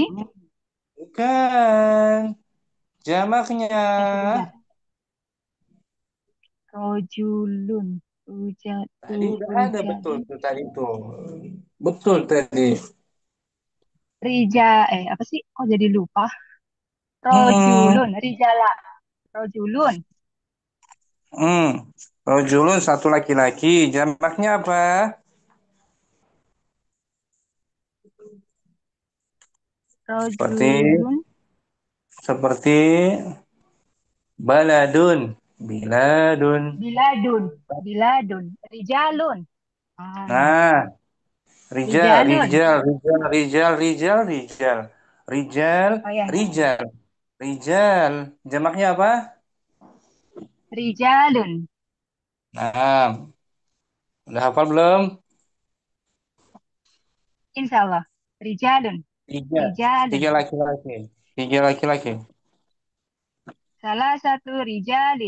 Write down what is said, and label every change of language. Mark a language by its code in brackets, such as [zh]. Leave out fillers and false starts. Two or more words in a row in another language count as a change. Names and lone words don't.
[id] Hmm, Bukan. Jamaknya. Sebentar. Rojulun. Tadi udah ada betul Rujadun. tuh tadi tuh. Betul tadi. Apa sih? Kok jadi lupa? Hmm, Rojulun. [ar] رجالا. رجل. [id] hmm. Rojulun satu laki-laki. Jamaknya apa? Seperti Rojulun. [ar] seperti بلد، بلاد. بلاد. بلاد. رجال. Ah, [id] Nah, rijal, rijalun. [ar] رجال، رجال، رجال، رجال، رجال، رجال, [id] Oh ya. [ar] رجال، رجال. [id] Jamaknya apa? Rijalun. Nah, udah hafal belum? [ar] إن شاء الله. رجال. [id] Tiga, tiga Rijalun. laki-laki, tiga laki-laki. Salah satu rijalin.